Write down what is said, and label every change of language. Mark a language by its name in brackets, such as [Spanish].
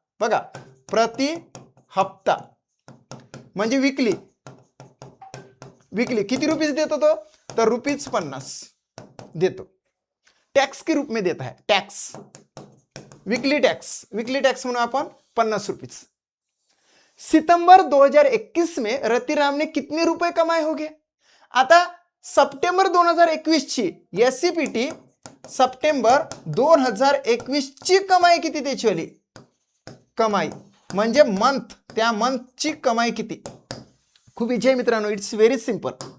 [Marathi] बघा, प्रति हप्ता म्हणजे विकली किती रुपीस देतो तो? तर ₹50 देतो. [Hindi] टैक्स के रूप में देता है. [Marathi] टैक्स, वीकली टैक्स म्हणून आपण 50 रुपीज. [Hindi] सितंबर 2021 में रतिराम ने कितने रुपए कमाए होंगे? [Marathi] आता सप्टेंबर 2021 ची एससीपीटी सप्टेंबर 2021 ची कमाई किती त्याची? कमाई म्हणजे मंथ, त्या मंथची कमाई किती? खूप इजी आहे मित्रांनो, [English] It's very simple.